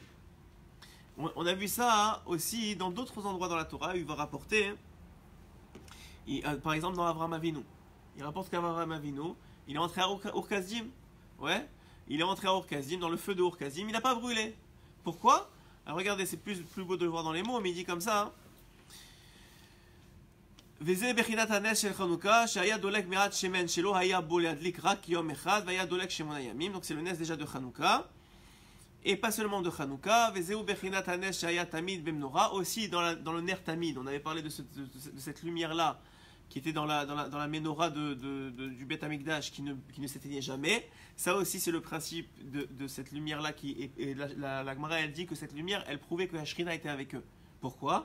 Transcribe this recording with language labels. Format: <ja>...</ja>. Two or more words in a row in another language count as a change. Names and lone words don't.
<fr>On a vu ça aussi dans d'autres endroits dans la Torah où il va rapporter, par exemple dans Avraham Avinu. Il rapporte qu'Avraham Avinu, il est entré à Ur-Kasdim. Ouais, il est entré à Ur-Kasdim, dans le feu de Ur-Kasdim, il n'a pas brûlé. Pourquoi? Alors regardez, c'est plus beau de le voir dans les mots, mais il dit comme ça.</fr> <he>וזה בחינת הנס של חנוכה, שהיה דולק מעט שמן שלא היה בו להדליק רק יום אחד, והיה דולק 8 ימים.</he> <fr>Donc c'est le nes déjà de Hanouka. Et pas seulement de Hanouka,</fr> <he>וזהו בחינת הנס שהיה תמיד במנורה,</he> <fr>aussi dans le</fr> <he>נר תמיד.</he> <fr>On avait parlé de cette lumière-là, qui était dans la menorah du Beth Amikdash, qui ne s'éteignait jamais. Ça aussi, c'est le principe de cette lumière-là. Et la Gemara, elle dit que cette lumière, elle prouvait que la Shrina était avec eux. Pourquoi ?</fr>